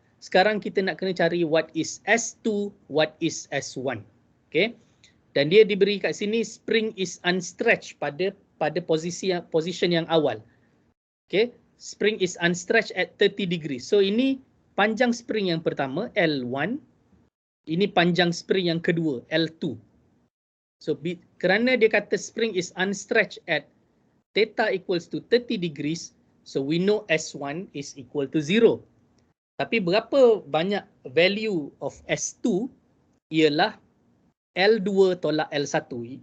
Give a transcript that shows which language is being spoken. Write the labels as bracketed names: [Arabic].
[Malay] Sekarang kita nak kena cari [English] what is S2, what is S1. [Malay] Okay. Dan dia diberi kat sini [English] spring is unstretched [Malay] pada position yang awal. Okay. [English] Spring is unstretched at 30 degrees. [Malay] So ini panjang spring yang pertama L1. Ini panjang spring yang kedua L2. [English] So [Malay] kerana dia kata [English] spring is unstretched at theta equals to 30 degrees. So we know S1 is equal to 0. [Malay] Tapi berapa banyak value of S2 ialah L2 tolak L1.